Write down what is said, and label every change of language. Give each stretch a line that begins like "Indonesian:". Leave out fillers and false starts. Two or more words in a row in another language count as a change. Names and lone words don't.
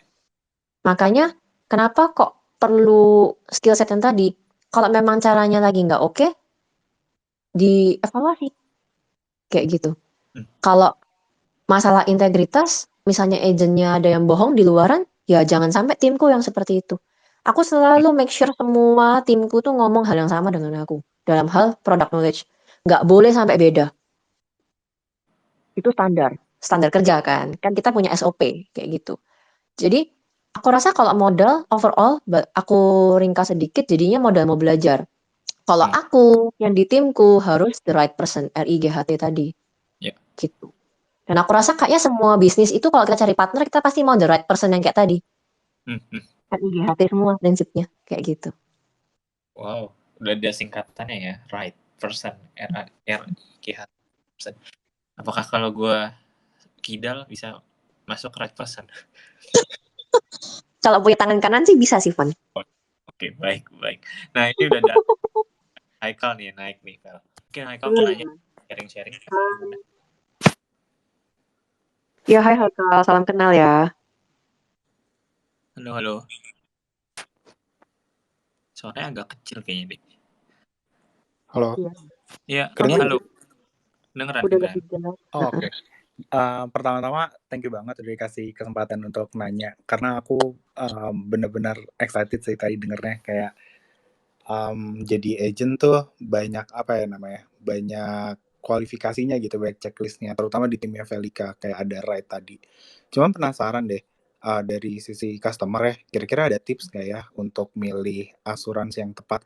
Indonesian: makanya kenapa kok perlu
English: skill set
Indonesian: yang tadi? Kalau memang caranya lagi nggak oke, dievaluasi kayak gitu. Hmm. Kalau masalah integritas, misalnya agentnya ada yang bohong di luaran, ya jangan sampai timku yang seperti itu. Aku Hmm. selalu
English: make sure
Indonesian: semua timku tuh ngomong hal yang sama dengan aku dalam hal
English: product knowledge.
Indonesian: Nggak boleh sampai beda. Itu standar, standar kerja kan. Kan kita punya SOP kayak gitu. Jadi aku rasa kalau modal overall, aku ringkas sedikit, jadinya modal mau belajar. Kalau Hmm. aku yang di timku harus
English: the right person,
Indonesian: RIGHT tadi, Ya. gitu. Dan aku rasa kayaknya semua bisnis itu kalau kita cari partner, kita pasti mau
English: the right person
Indonesian: yang kayak tadi. Hmm. Hmm. RIGHT semua prinsipnya, kayak gitu. Wow, udah ada singkatannya ya,
English: right person, RIGH person.
Indonesian: Apakah kalau gue kidal bisa masuk
English: right person?
Indonesian: Kalau punya tangan kanan sih bisa sih, Van. Oh, oke, baik, baik. Nah, ini udah ada Haikal nih, naik nih, Vel. Mungkin Haikal mau nanya, sharing-sharing. Gimana? Ya, hai Haikal, salam kenal ya. Halo, halo. Suaranya agak kecil kayaknya deh. Halo, Iya, Iya, kedengeran halo. nggak? Dengeran, udah dengeran. lebih jelas. Oh, oke. Pertama-tama,
English: thank you
Indonesian: banget udah dikasih kesempatan untuk nanya. Karena aku bener-bener excited sih tadi dengernya. Kayak jadi agent tuh banyak apa ya namanya? Banyak kualifikasinya gitu, banyak checklistnya. Terutama di timnya Velika, kayak ada right tadi. Cuman penasaran deh, dari sisi customer ya, kira-kira ada tips nggak ya untuk milih asuransi yang tepat?